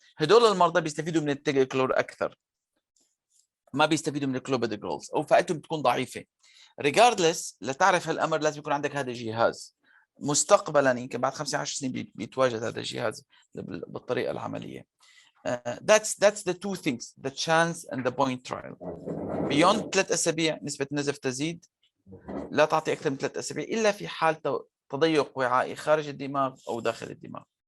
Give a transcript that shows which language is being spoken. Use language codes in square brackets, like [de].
[ar] هدول المرضى بيستفيدوا من التيجاكلور اكثر ما بيستفيدوا من الكلوبيدوجريلز او فائدتهم بتكون ضعيفه. ريجاردلس لتعرف هالامر لازم يكون عندك هذا الجهاز. مستقبلا يمكن بعد 15 سنين بيتواجد هذا الجهاز بالطريقه العمليه. [en] That's the two things, the chance and the point trial. [ar] beyond 3 اسابيع نسبه النزف تزيد. لا تعطي اكثر من 3 اسابيع الا في حال تضيق وعائي خارج الدماغ او داخل الدماغ.